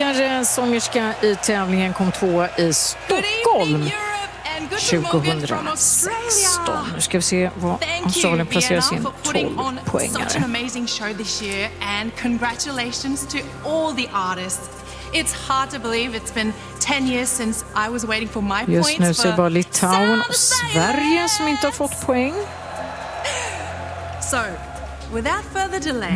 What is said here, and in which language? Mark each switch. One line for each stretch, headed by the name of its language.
Swedish: tidigare sångerska i tävlingen kom tvåa i Stockholm 2016. Nu ska vi se vad Australien placerar sin 12-poängare.
English: Such an amazing show this year and congratulations to all the artists. It's hard to believe it's been 10 years since I was waiting for my points.
Swedish: Just nu så är bara Litauen och Sverige som inte har fått poäng.
English: So, without further delay,